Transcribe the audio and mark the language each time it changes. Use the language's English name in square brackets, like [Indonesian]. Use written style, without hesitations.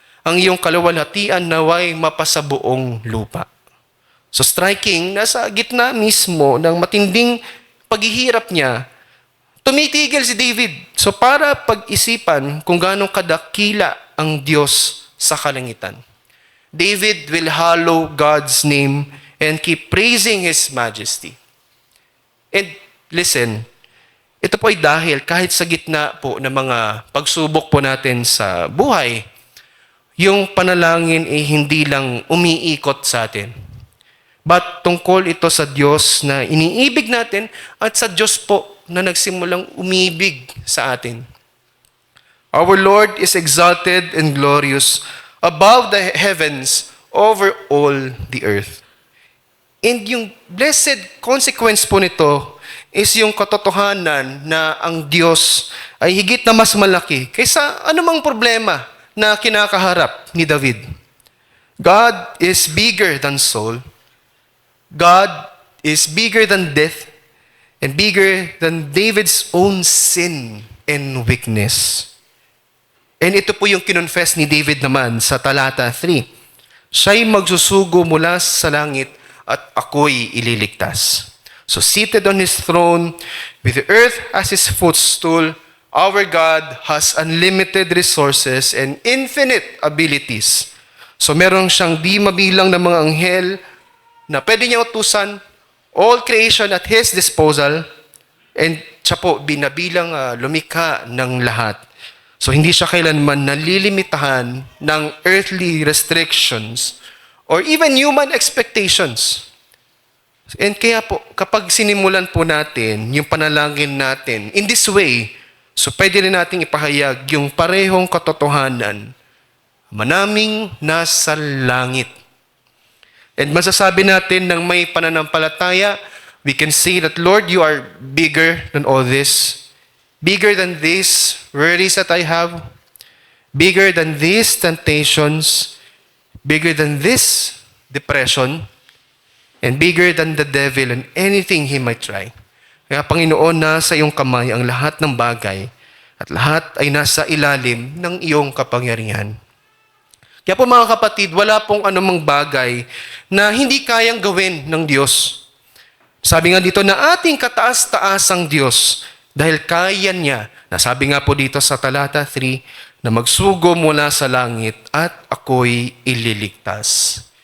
[Filipino] Ang iyong kaluwalhatian naway mapasabuong lupa. [English] So striking, [Filipino] nasa gitna mismo ng matinding paghihirap niya, tumitigil si David. So para pag-isipan kung gaano kadakila ang Diyos sa kalangitan. [English] David will hallow God's name and keep praising His majesty. And listen, [Filipino] ito po ay dahil kahit sa gitna po ng mga pagsubok po natin sa buhay, yung panalangin ay hindi lang umiikot sa atin. But tungkol ito sa Diyos na iniibig natin at sa Diyos po na nagsimulang umibig sa atin. [English] Our Lord is exalted and glorious above the heavens, over all the earth. [Filipino] And yung blessed consequence po nito is yung katotohanan na ang Diyos ay higit na mas malaki kaysa anumang problema na kinakaharap ni David. [English] God is bigger than soul. God is bigger than death and bigger than David's own sin and weakness. [Filipino] And ito po yung kinonfess ni David naman sa talata 3. Siya'y magsusugo mula sa langit at ako'y ililigtas. [English] So seated on His throne, with the earth as His footstool, our God has unlimited resources and infinite abilities. [Filipino] So meron siyang di mabilang na mga anghel na pwede niya utusan, [English] all creation at His disposal, [Filipino] and siya po binabilang lumikha ng lahat. So hindi siya kailanman nalilimitahan ng [English] earthly restrictions or even human expectations. [Filipino] And kaya po, kapag sinimulan po natin yung panalangin natin [English] in this way, [Filipino] so pwede rin nating ipahayag yung parehong katotohanan, manaming nasa langit. And masasabi natin ng may pananampalataya, [English] we can say that, Lord, you are bigger than all this. Bigger than these worries that I have. Bigger than these temptations. Bigger than this depression. And bigger than the devil and anything he might try. [Filipino] Kaya Panginoon, nasa iyong kamay ang lahat ng bagay at lahat ay nasa ilalim ng iyong kapangyarihan. Kaya po mga kapatid, wala pong anumang bagay na hindi kayang gawin ng Diyos. Sabi nga dito na ating kataas-taasang Diyos dahil kaya niya, nasabi nga po dito sa talata 3, na magsugo mula sa langit at ako'y ililigtas.